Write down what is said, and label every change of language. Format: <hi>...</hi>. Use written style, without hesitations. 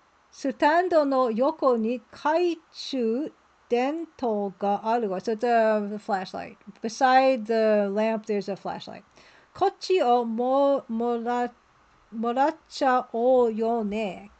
<ja>スタンドの横に懐中電灯があるわ。</ja> <en>So it's a flashlight. Beside the lamp, there's a flashlight.</en> <ja>こっちをもらっちゃおうよね。</ja>